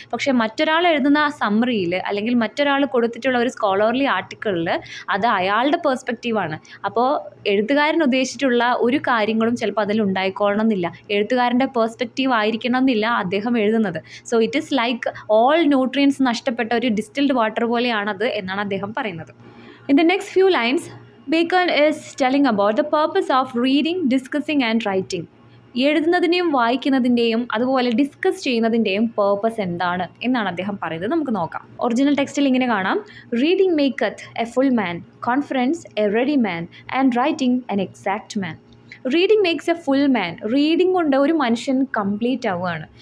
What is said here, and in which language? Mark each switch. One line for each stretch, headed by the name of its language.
Malayalam: പക്ഷേ മറ്റൊരാൾ എഴുതുന്ന ആ സമ്മറിയിൽ അല്ലെങ്കിൽ മറ്റൊരാൾ കൊടുത്തിട്ടുള്ള ഒരു സ്കോളർലി ആർട്ടിക്കിളിൽ അത് അയാളുടെ പേഴ്സ്പെക്റ്റീവാണ്. അപ്പോൾ എഴുത്തുകാരൻ ഉദ്ദേശിച്ചിട്ടുള്ള ഒരു കാര്യങ്ങളും ചിലപ്പോൾ അതിൽ ഉണ്ടായിക്കൊള്ളണം എന്നില്ല. എഴുത്തുകാരൻ്റെ പേഴ്സ്പെക്റ്റീവ് ആയിരിക്കണം എന്നില്ല അദ്ദേഹം എഴുതുന്നത്.
English: so it is like all nutrients
Malayalam: നഷ്ടപ്പെട്ട ഒരു ഡിസ്റ്റിൽഡ് വാട്ടർ പോലെയാണത് എന്നാണ് അദ്ദേഹം പറയുന്നത്.
English: In the next few lines, Bacon is telling about the purpose of reading, discussing and writing.
Malayalam: എഴുതുന്നതിൻ്റെയും വായിക്കുന്നതിൻ്റെയും അതുപോലെ ഡിസ്കസ് ചെയ്യുന്നതിൻ്റെയും പേർപ്പസ് എന്താണ് എന്നാണ് അദ്ദേഹം പറയുന്നത്. നമുക്ക് നോക്കാം. ഒറിജിനൽ ടെക്സ്റ്റിൽ ഇങ്ങനെ കാണാം:
English: Reading makes a full man, conference a ready man and writing an exact man. Reading makes a full man.
Malayalam: Reading കൊണ്ട് ഒരു മനുഷ്യൻ കംപ്ലീറ്റ് ആവുകയാണ്.